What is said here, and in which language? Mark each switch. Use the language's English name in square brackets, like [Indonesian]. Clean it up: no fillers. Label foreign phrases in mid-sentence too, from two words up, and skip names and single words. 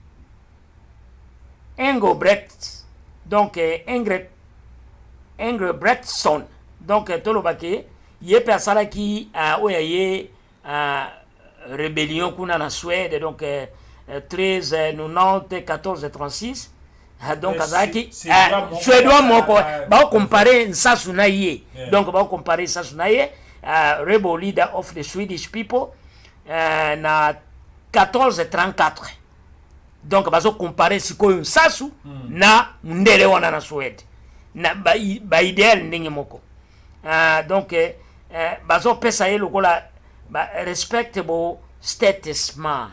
[Lingala] Engelbrecht donc Engelbrechtson donc tolobake ye persala ki oya ye rébellion kuna na Suède donc 1390 1436 donc azaki suédois moko ba comparer Nsasu na ye donc ba comparer Nsasu na ye [English] rebel leader of the Swedish people [Lingala] na 1434 donc bazo comparer sikoyo Nsasu na ndele wana na Suède na ba idéal ndenge moko donc bazo pesa ye lokola [English] respectable statesman.